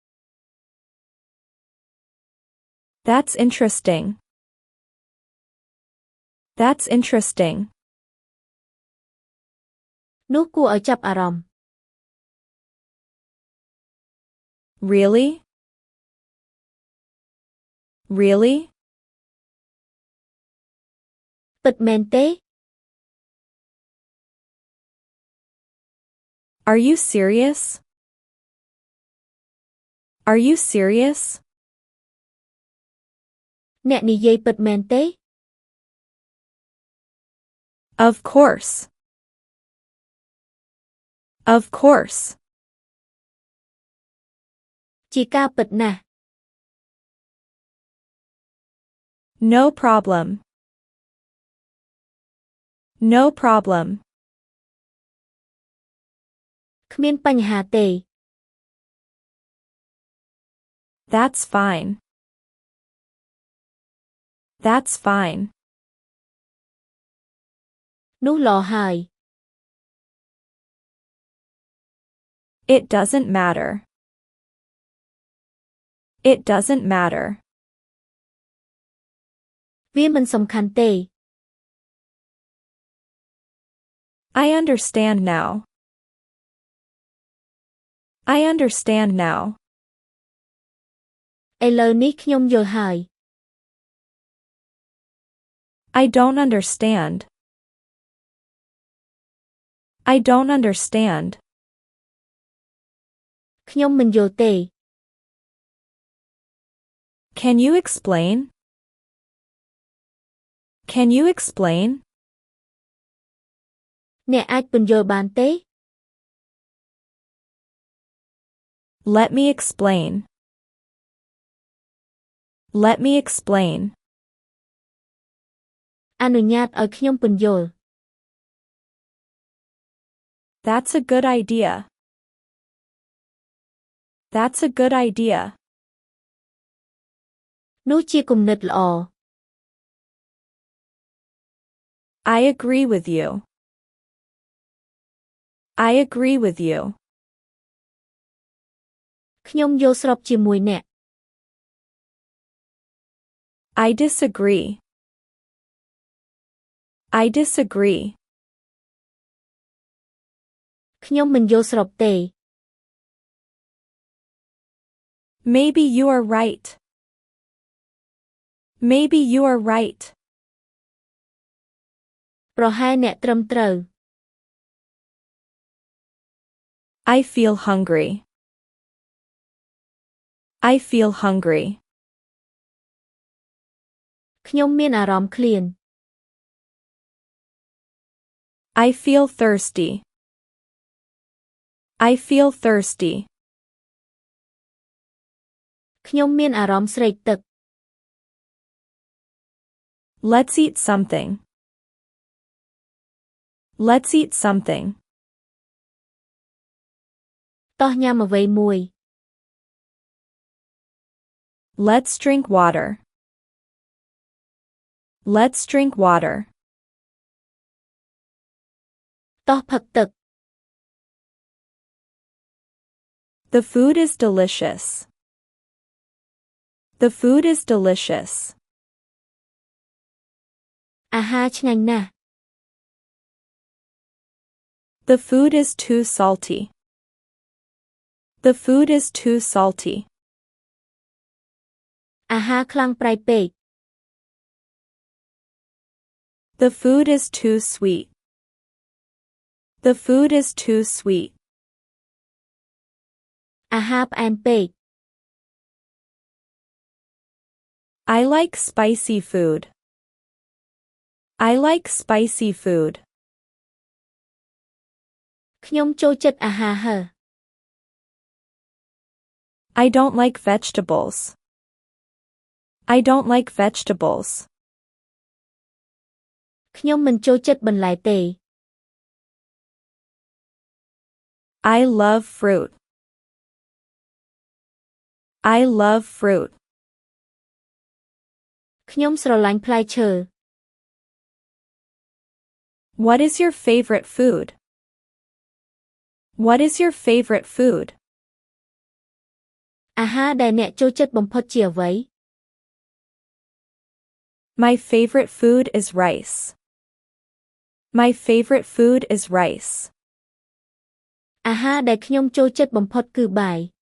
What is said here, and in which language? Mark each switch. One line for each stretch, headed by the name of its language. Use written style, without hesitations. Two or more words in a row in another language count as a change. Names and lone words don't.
English: That's interesting. That's interesting.
Khmer: នោះគួរឲ្យចាប់អារម្មណ៍
English: Really? Really?
Khmer: ពិតមែនទេ
English: Are you serious? Are you serious?
Khmer: អ្នកនិយាយពិតមែនទេ
English: Of course. Of course.
Khmer: ជាការពិតណាស់
English: No problem. No problem.
Khmer: គ្មានបញ្ហាទេ
English: That's fine. That's fine.
Khmer: នោះល្អហើយ
English: It doesn't matter. It doesn't matter.
Khmer: វាមិនសំខាន់ទេ
English: I understand now. I understand now.
Khmer: ឥឡូវនេះខ្ញុំយល់ហើយ
English: I don't understand. I don't understand.
Khmer: ខ្ញុំមិនយល់ទេ
English: Can you explain? Can you explain?
Khmer: អ្នកអាចពន្យល់បានទេ
English: Let me explain. Let me explain.
Khmer: អនុញ្ញាតឲ្យខ្ញុំពន្យល់
English: That's a good idea. That's a good idea.
Khmer: នោះជាគំនិតល្អ
English: I agree with you. I agree with you.
Khmer: ខ្ញុំយល់ស្របជាមួយអ្នក
English: I disagree. I disagree.
Khmer: ខ្ញុំមិនយល់ស្របទេ
English: Maybe you are right. Maybe you are right.
Khmer: ប្រហែលអ្នកត្រឹមត្រូវ
English: I feel hungry. I feel hungry.
Khmer: ខ្ញុំមានអារម្មណ៍ឃ្លាន
English: I feel thirsty. I feel thirsty.
Khmer: ខ្ញុំមានអារម្មណ៍ស្រេកទឹក
English: Let's eat something. Let's eat something.
Khmer: តោះញ៉ាំអ្វីមួយ
English: Let's drink water. Let's drink water.
Khmer: តោះផឹកទឹក
English: The food is delicious. The food is delicious.
Khmer: អាហារឆ្ងាញ់ណាស់
English: The food is too salty. The food is too salty.
Khmer: អាហារខ្លាំងប្រៃពេក
English: The food is too sweet. The food is too sweet.
Khmer: អាហារផ្អែមពេក
English: I like spicy food. I like spicy food.
Khmer: ខ្ញុំចូលចិត្តអាហារហឹរ
English: I don't like vegetables. I don't like vegetables.
Khmer: ខ្ញុំមិនចូលចិត្តបន្លែទេ
English: I love fruit. I love fruit.
Khmer: ខ្ញុំស្រឡាញ់ផ្លែឈើ
English: What is your favorite food? What is your favorite food?
Khmer: អាហារដែលអ្នកចូលចិត្តបំផុតជាអ្វី
English: My favorite food is rice. My favorite food is rice.
Khmer: អាហារដែលខ្ញុំចូលចិត្តបំផុតគឺបាយ